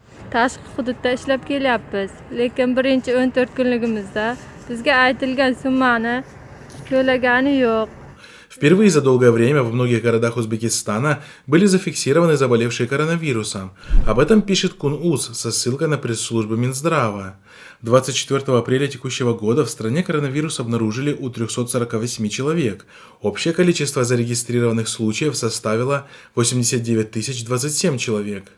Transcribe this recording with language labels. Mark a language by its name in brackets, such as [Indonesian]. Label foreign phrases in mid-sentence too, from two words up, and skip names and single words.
[Uzbek] tashqi hududda ishlab kelyapmiz. Lekin birinchi 14 kunligimizda bizga aytilgan summani to'lagani yo'q. [Russian] Впервые за долгое время во многих городах Узбекистана были зафиксированы заболевшие коронавирусом. Об этом пишет Кун-Уз со ссылкой на пресс-службу Минздрава. 24 апреля текущего года в стране коронавирус обнаружили у 348 человек. Общее количество зарегистрированных случаев составило 89 027 человек.